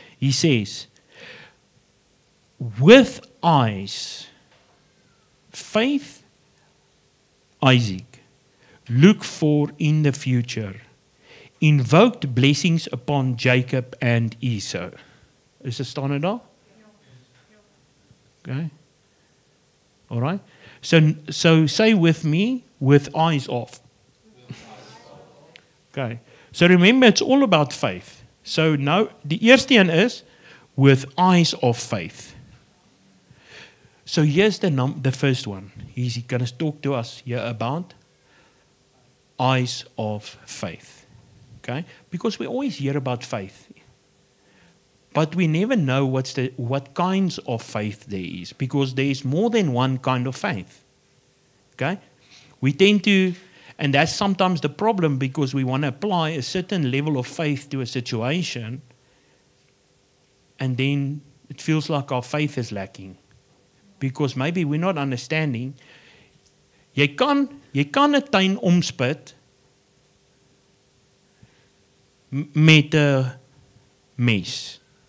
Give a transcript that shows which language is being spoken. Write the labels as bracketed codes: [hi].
[en] He says, with eyes, faith, Isaac, look for in the future, invoked blessings upon Jacob and Esau. [af] Is dit staan dit daar? [en] Okay. All right. So say with me, with eyes off. Okay. So remember, it's all about faith. So now, [af] die eerste een [en] is with eyes of faith. So here's the first one. He's going to talk to us here about eyes of faith. Okay? Because we always hear about faith. But we never know what kinds of faith there is. Because there is more than one kind of faith. Okay? We tend to, and that's sometimes the problem, because we want to apply a certain level of faith to a situation, and then it feels like our faith is lacking. Because maybe we're not understanding. [af] Jy kan 'n tuin omspit met 'n mes.